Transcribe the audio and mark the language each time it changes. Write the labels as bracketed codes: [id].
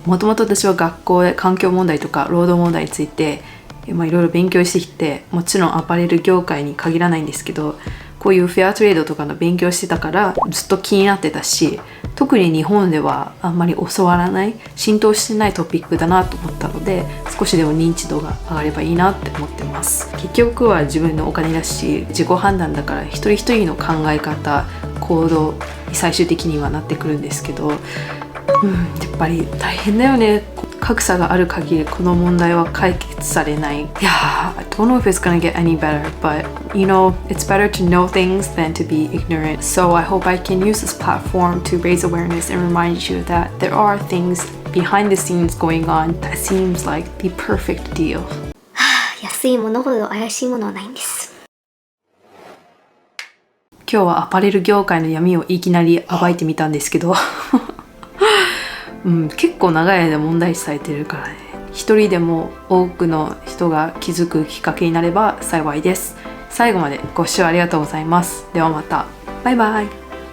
[ja] もともと私は学校で環境問題とか労働問題についていろいろ勉強してきて、もちろんアパレル業界に限らないんですけど、こういうフェアトレードとかの勉強してたからずっと気になってたし、特に日本ではあんまり教わらない、浸透してないトピックだなと思ったので、少しでも認知度が上がればいいなって思ってます。結局は自分のお金だし自己判断だから、一人一人の考え方、行動に最終的にはなってくるんですけど、やっぱり大変だよね。格差がある限りこの問題は解決されない。いや、 [en] I don't know if it's gonna get any better, but you know, it's better to know things than to be ignorant. So I hope I can use this platform to raise awareness and remind you that there are things behind the scenes going on that seems like the perfect deal. [ja] 安いものほど怪しいものはないんです。今日はアパレル業界の闇をいきなり暴いてみたんですけど結構長い間問題視されてるからね。一人でも多くの人が気づくきっかけになれば幸いです。最後までご視聴ありがとうございます。ではまた。バイバイ。